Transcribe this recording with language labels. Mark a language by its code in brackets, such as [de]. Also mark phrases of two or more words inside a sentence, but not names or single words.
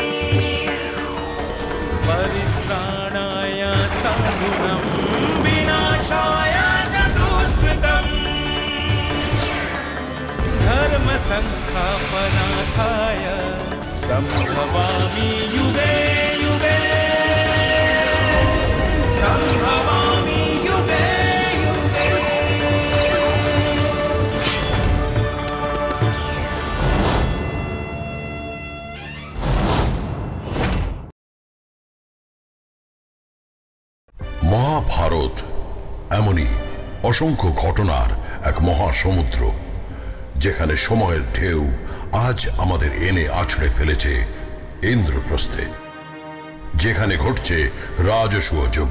[sa] परित्राणाय साधूनां विनाशाय च दुष्कृतम् धर्म संस्थापनार्थाय संभवामि युगे युगे संभवामि युगे युगे। [bn] মহাভারত এমনই অসংখ্য ঘটনার এক মহাসমুদ্র, যেখানে সময়ের ঢেউ আজ আমাদের এনে আছড়ে ফেলেছে ইন্দ্রপ্রস্থে, যেখানে ঘটছে রাজসূয় যজ্ঞ।